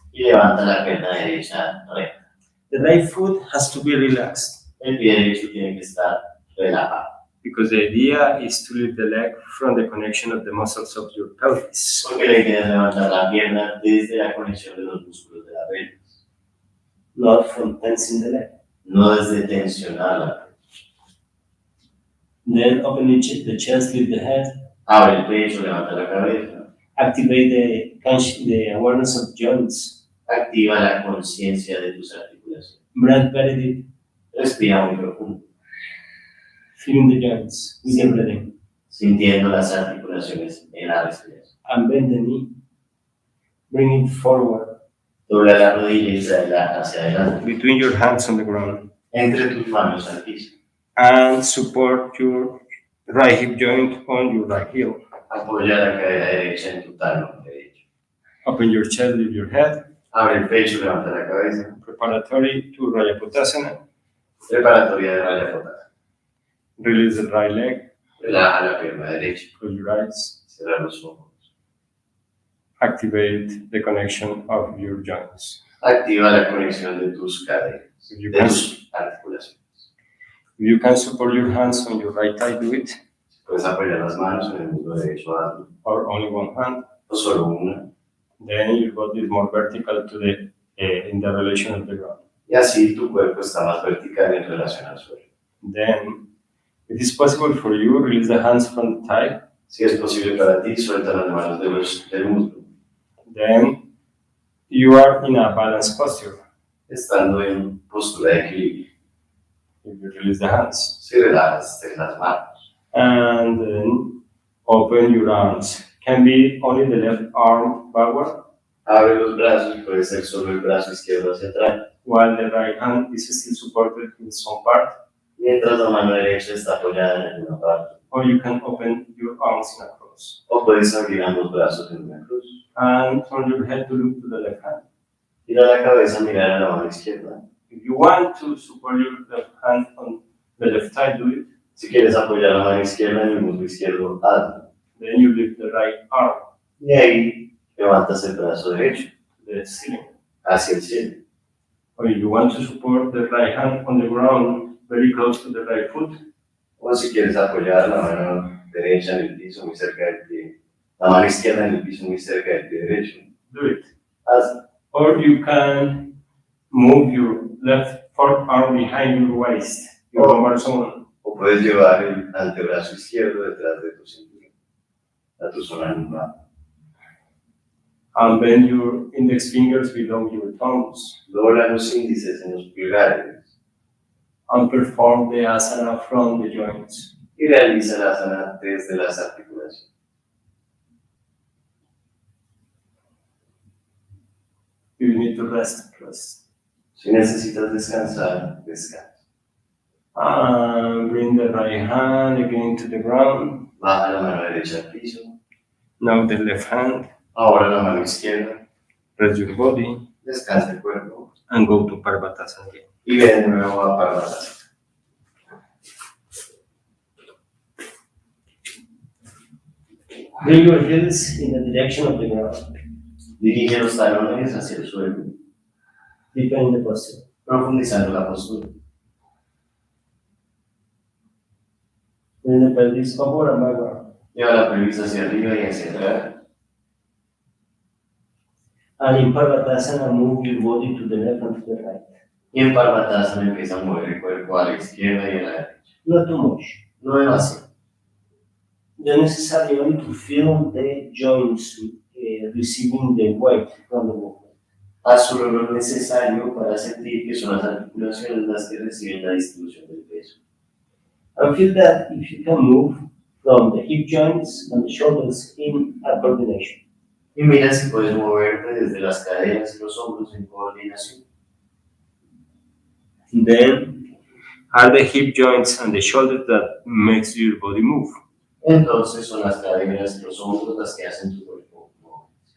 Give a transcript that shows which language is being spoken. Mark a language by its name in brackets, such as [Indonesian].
[Spanish] Y levanta la pierna derecha recta. [English] The right foot has to be relaxed. [Spanish] El pie derecho tiene que estar relajado. [English] Because the idea is to lift the leg from the connection of the muscles of your pelvis. [Spanish] Porque la idea es levantar la pierna desde la conexión de los músculos de la pelvis. [English] Not from tensing the leg. [Spanish] No desde tensionar la pelvis. [English] Then open the chest, lift the head. [Spanish] Abre el pecho, levanta la cabeza. [English] Activate the awareness of joints. [Spanish] Activa la conciencia de tus articulaciones. [English] Breathe very deep. [Spanish] Respira muy profundo. [English] Feeling the joints with the breathing. [Spanish] Sintiendo las articulaciones en la respiración. [English] And bend the knee. Bring it forward. [Spanish] Dobla la rodilla y tráela hacia adelante. [English] Between your hands on the ground. [Spanish] Entre tus manos al piso. [English] And support your right hip joint on your right heel. [Spanish] Apoya la cadera derecha en tu talón derecho. [English] Open your chest, lift your head. [Spanish] Abre el pecho, levanta la cabeza. [English] Preparatory to Rajapotasana. [Spanish] Preparatoria de Rajapotasana. [English] Release the right leg. [Spanish] Relaja la pierna derecha. [English] Close your eyes. [Spanish] Cierra los ojos. [English] Activate the connection of your joints. [Spanish] Activa la conexión de tus caderas, [English] If [Spanish] de tus articulaciones. [English] you can support your hands on your right thigh, do it. [Spanish] Puedes apoyar las manos en el muslo derecho, hazlo. [English] Or only one hand. [Spanish] O solo una. [English] Then your body is more vertical to the in the relation of the ground. [Spanish] Y así tu cuerpo está más vertical en relación al suelo. [English] Then, if it is possible for you, release the hands from the thigh. [Spanish] Si es posible para ti, suelta las manos del muslo. [English] Then you are in a balanced posture. [Spanish] Estando en postura de equilibrio. [English] If you release the hands. [Spanish] Si relajas las manos. [English] And then open your arms. Can be only the left arm backward, [Spanish] Abre los brazos y puede ser solo el brazo izquierdo hacia atrás. [English] while the right hand is still supported in some part. [Spanish] Mientras la mano derecha está apoyada en alguna parte. [English] Or you can open your arms in a cross. [Spanish] O puedes abrir ambos brazos en una cruz. [English] And turn your head to look to the left hand. [Spanish] Gira la cabeza, mirar a la mano izquierda. [English] If you want to support your left hand on the left thigh, do it. [Spanish] Si quieres apoyar la mano izquierda en el muslo izquierdo, hazlo. [English] Then you lift the right arm [Spanish] Y ahí levantas el brazo derecho [English] to the ceiling. [Spanish] hacia el cielo. [English] Or if you want to support the right hand on the ground, very close to the right foot, [Spanish] O si quieres apoyar la mano derecha en el piso muy cerca del pie, la mano izquierda en el piso muy cerca del pie derecho, [English] do it. [Spanish] hazlo. [English] Or you can move your left forearm behind your waist, your lumbar zone, [Spanish] O puedes llevar el antebrazo izquierdo detrás de tu cintura, a tu zona lumbar. [English] and bend your index fingers below your thumbs, [Spanish] Dobla los índices en los pulgares [English] and perform the asana from the joints. [Spanish] y realiza la asana desde las articulaciones. [English] If you need to rest, rest. [Spanish] Si necesitas descansar, descansa. [English] And bring the right hand again to the ground. [Spanish] Baja la mano derecha al piso. [English] Now the left hand. [Spanish] Ahora la mano izquierda. [English] Rest your body [Spanish] Descansa el cuerpo. [English] and go to Parvatasana again. [Spanish] Y ven de nuevo a Parvatasana. [English] Bring your heels in the direction of the ground. [Spanish] Dirige los talones hacia el suelo, [English] Deepen the posture. [Spanish] profundizando la postura. [English] Bring the pelvis forward and backward. [Spanish] Lleva la pelvis hacia arriba y hacia atrás. [English] And in Parvatasana, move your body to the left and to the right. [Spanish] Y en Parvatasana empieza a mover el cuerpo a la izquierda y a la derecha. [English] Not too much. [Spanish] No demasiado. [English] The necessary only to feel the joints receiving the weight from the movement. [Spanish] Haz solo lo necesario para sentir que son las articulaciones las que reciben la distribución del peso. [English] And feel that if you can move from the hip joints and the shoulders in a coordination. [Spanish] Y mira si puedes moverte desde las caderas y los hombros en coordinación. [English] Then are the hip joints and the shoulders that makes your body move. [Spanish] Entonces son las caderas y los hombros las que hacen tu cuerpo mover.